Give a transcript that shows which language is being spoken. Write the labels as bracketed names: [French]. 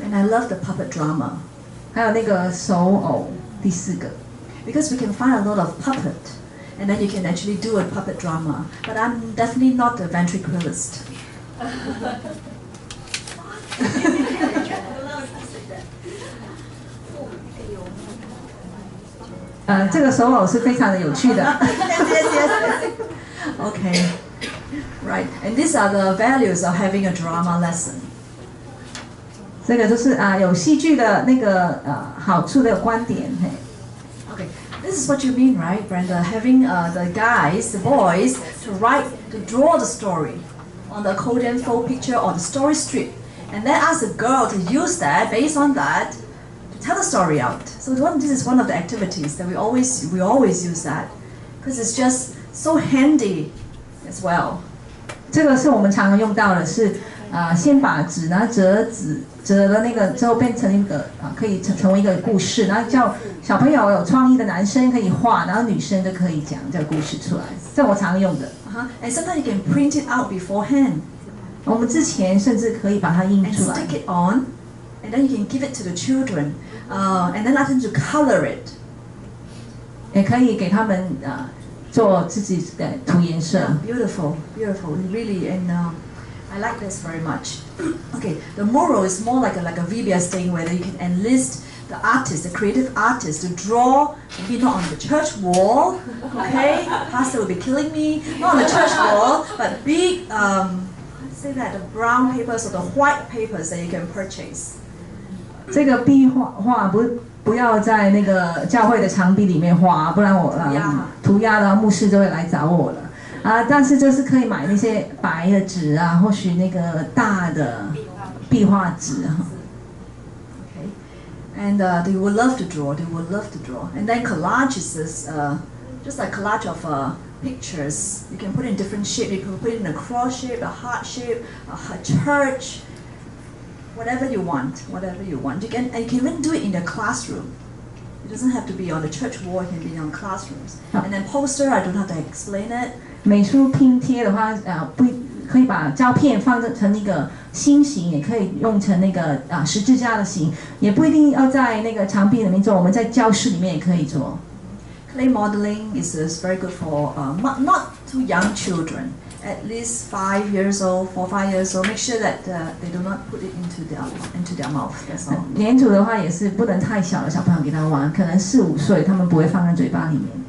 [English] And I love the puppet drama. [Chinese] 还有那个手偶，第4个。 [English] Because we can find a lot of puppet, and then you can actually do a puppet drama. But I'm definitely not a ventriloquist. [Chinese] 这个手偶是非常的有趣的。 [English] yes. Okay. Right. And these are the values of having a drama lesson. [Chinese] 这个就是有戏剧的那个好处的观点。 [English] Okay. This is what you mean, right, Brenda? Having the guys, the boys, to draw the story on the accordion fold picture or the story strip, and then ask the girl to use that based on that to tell the story out. So this is one of the activities that we always use that because it's just so handy as well. [Chinese] 这个是我们常常用到的是先把纸然后折了那个之后变成一个可以成为一个故事，然后叫小朋友有创意的男生可以画，然后女生就可以讲这个故事出来。这我常用的。 [English] And sometimes you can print it out beforehand. [Chinese] 我们之前甚至可以把它印出来。 [English] And stick it on, and then you can give it to the children, and then ask them to color it. [Chinese] 也可以给他们做自己的涂颜色。 [English] Beautiful, beautiful, really, and I like this very much. Okay, the mural is more like a VBS thing where you can enlist the artist, the creative artist, to draw, maybe not on the church wall, okay? Pastor will be killing me. Not on the church wall, but big, let's say that, the brown papers or the white papers that you can purchase. [Chinese] 这个壁画不要在那个教会的墙壁里面画，不然我涂鸦的牧师就会来找我了。但是就是可以买那些白的纸啊，或许那个大的壁画纸哈。 [English] And they would love to draw. They would love to draw. And then collage is this, just like collage of pictures. You can put it in different shape. You can put it in a cross shape, a heart shape, a church, whatever you want. Whatever you want. And you can even do it in the classroom. It doesn't have to be on the church wall. It can be on classrooms. And then poster, I don't have to explain it. [Chinese] 美术拼贴的话，不可以把胶片放成一个心形，也可以用成那个十字架的形，也不一定要在那个墙壁里面做，我们在教室里面也可以做。 [English] Clay modeling is very good for not too young children, at least 5 years old, 4, 5 years old. Make sure that they do not put it into their mouth. That's all. [Chinese] 粘土的话也是不能太小的小朋友给他玩，可能4、5岁他们不会放在嘴巴里面。